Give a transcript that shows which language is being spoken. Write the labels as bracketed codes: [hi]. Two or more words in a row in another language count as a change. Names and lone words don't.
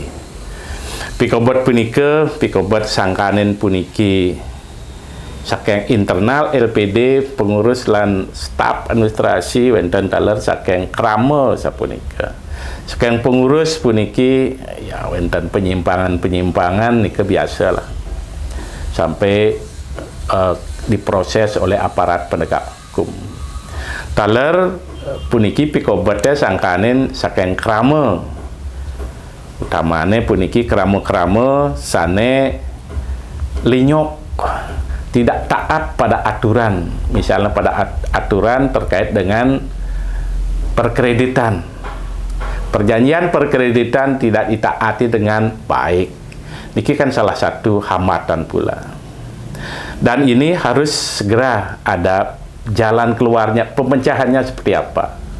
[ban] Pikobot punika, pikobot sangkanen puniki saking internal LPD, pengurus lan [id] staf administrasi [ban] wonten taler saking krama sapunika. Saking pengurus puniki ya wonten penyimpangan-penyimpangan nika biasalah. [id] Sampai diproses oleh aparat penegak hukum. [ban] Taler puniki pikobotnya sangkanen saking krama. Utamane puniki krama-krama sane linyok, [id] tidak taat pada aturan, misalnya pada aturan terkait dengan perkreditan. Perjanjian perkreditan tidak ditaati dengan baik. Niki kan salah satu hambatan pula. Dan ini harus segera ada jalan keluarnya, pemecahannya seperti apa.